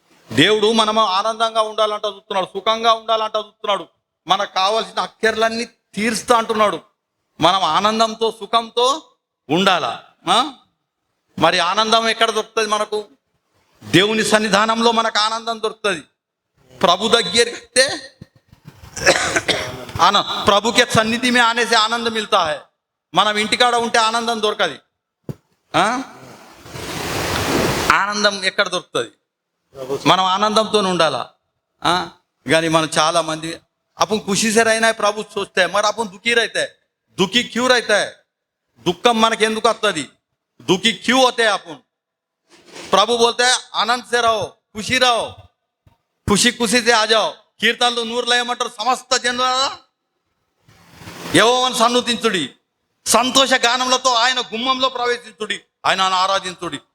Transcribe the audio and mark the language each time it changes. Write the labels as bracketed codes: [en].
[te] దేవుడు మనము ఆనందంగా ఉండాలంట చూస్తున్నాడు, సుఖంగా ఉండాలంట చూస్తున్నాడు. మనకు కావాల్సిన అక్కర్లన్నీ తీరుస్తా అంటున్నాడు. మనం ఆనందంతో సుఖంతో ఉండాలా. మరి ఆనందం ఎక్కడ దొరుకుతుంది మనకు? దేవుని సన్నిధానంలో మనకు ఆనందం దొరుకుతుంది. ప్రభు దగ్గరికి వస్తే [hi] ప్రభు के సన్నిధి में आने से आनंद मिलता है. [te] మనం ఇంటికాడ ఉంటే ఆనందం దొరకది. ఆనందం ఎక్కడ దొరుకుతుంది? మనం ఆనందంతో ఉండాలా. కానీ మనం చాలా మంది [hi] अपन खुशी से रहना है प्रभु सोचते हैं, मगर अपन दुखी रहते हैं. दुखी क्यों रहता है? दुखम मन के [te] ఎందుకు వస్తుంది? [hi] दुखी क्यों होते हैं अपन? प्रभु बोलते हैं आनंद से रहो, खुशी रहो, खुशी खुशी से आ जाओ. [te] కీర్తనలు 100 లేయమంటారు. సమస్త జనులారా యెహోవాను సన్నుతించుడి, సంతోష గానములతో ఆయన గుమ్మంలో ప్రవేశించుడి, ఆయనను ఆరాధించుడి.